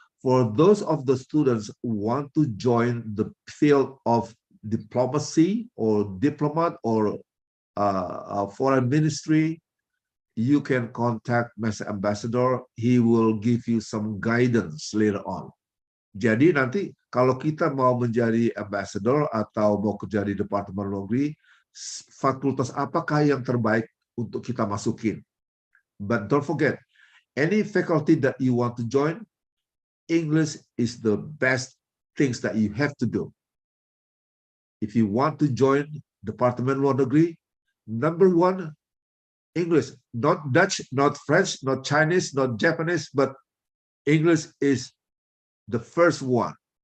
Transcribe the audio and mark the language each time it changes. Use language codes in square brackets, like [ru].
[en] For those of the students who want to join the field of diplomacy or diplomat or foreign ministry, you can contact Mr. Ambassador. He will give you some guidance later on. [id] Jadi nanti kalau kita mau menjadi ambassador atau mau kerja di Departemen Luar Negeri, fakultas apakah yang terbaik untuk kita masukin? [en] But don't forget, any faculty that you want to join, English is the best things that you have to do. If you want to join Departemen Luar Negeri, number one, English, not Dutch, not French, not Chinese, not Japanese, but English is the first one.